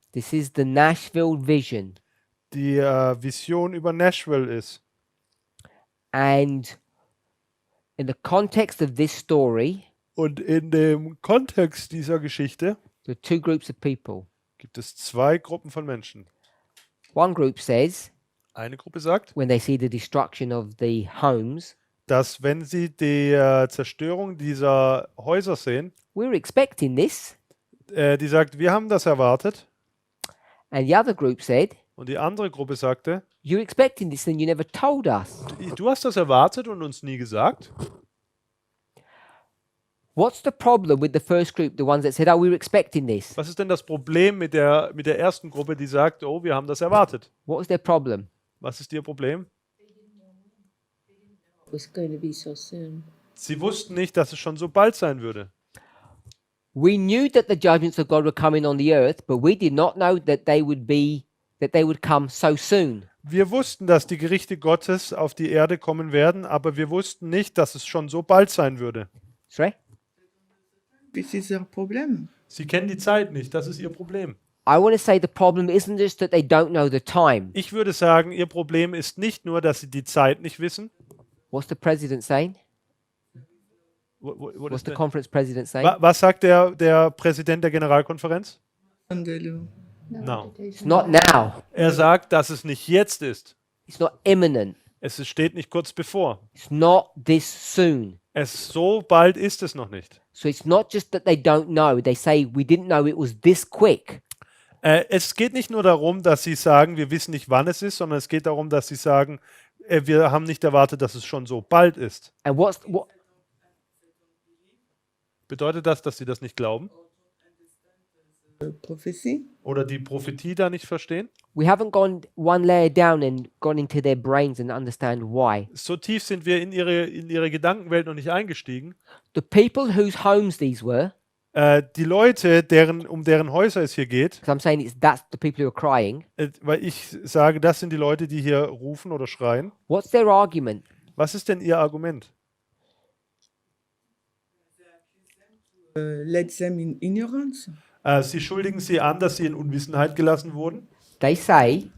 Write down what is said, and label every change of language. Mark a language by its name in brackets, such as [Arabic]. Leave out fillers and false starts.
[English] this is the Nashville vision. [German] die Vision über Nashville ist. [English] And in the context of this story, [German] Und in dem Kontext dieser Geschichte [English] there are two groups of people. [German] gibt es zwei Gruppen von Menschen. [English] One group says, [German] Eine Gruppe sagt, [English] when they see the destruction of the homes, [German] dass wenn sie die Zerstörung dieser Häuser sehen, [English] we're expecting this. [German] die sagt, wir haben das erwartet. [English] And the other group said, [German] Und die andere Gruppe sagte, [English] you're expecting this and you never told us. [German] du hast das erwartet und uns nie gesagt. [English] What's the problem with the first group, the ones that said, oh, we were expecting this? [German] Was ist denn das Problem mit der ersten Gruppe, die sagt, oh, wir haben das erwartet? [English] What was their problem? [German] Was ist ihr Problem? [English] It was going to be so soon. [German] Sie wussten nicht, dass es schon so bald sein würde. [English] We knew that the judgments of God were coming on the earth, but we did not know that they would come so soon. [German] Wir wussten, dass die Gerichte Gottes auf die Erde kommen werden, aber wir wussten nicht, dass es schon so bald sein würde. [English] Sorry? This is their problem. [German] Sie kennen die Zeit nicht, das ist ihr Problem. [English] I want to say the problem isn't just that they don't know the time. [German] Ich würde sagen, ihr Problem ist nicht nur, dass sie die Zeit nicht wissen. [English] What's the president saying? What What's is the the- conference president saying? [German] Was sagt der Präsident der Generalkonferenz? [English] And the law. No. It's not now. [German] Er sagt, dass es nicht jetzt ist. [English] It's not imminent. [German] Steht nicht kurz bevor. [English] It's not this soon. [German] So bald ist es noch nicht. [English] So it's not just that they don't know. They say, we didn't know it was this quick. [German] Es geht nicht nur darum, dass sie sagen, wir wissen nicht, wann es ist, sondern es geht darum, dass sie sagen, wir haben nicht erwartet, dass es schon so bald ist. [English] And what? [German] Bedeutet das, dass sie das nicht glauben? [English] Prophecy. [German] Oder die Prophetie da nicht verstehen? [English] We haven't gone one layer down and gone into their brains and understand why. [German] So tief sind wir in ihre Gedankenwelt noch nicht eingestiegen. [English] The people whose homes these were, [German] Die Leute, um deren Häuser es hier geht, [English] because I'm saying that's the people who are crying. [German] weil ich sage, das sind die Leute, die hier rufen oder schreien. [English] What's their argument? [German] Was ist denn ihr Argument? [English] Let them in ignorance. [German] Sie schuldigen sie an, dass sie in Unwissenheit gelassen wurden. [English] They say,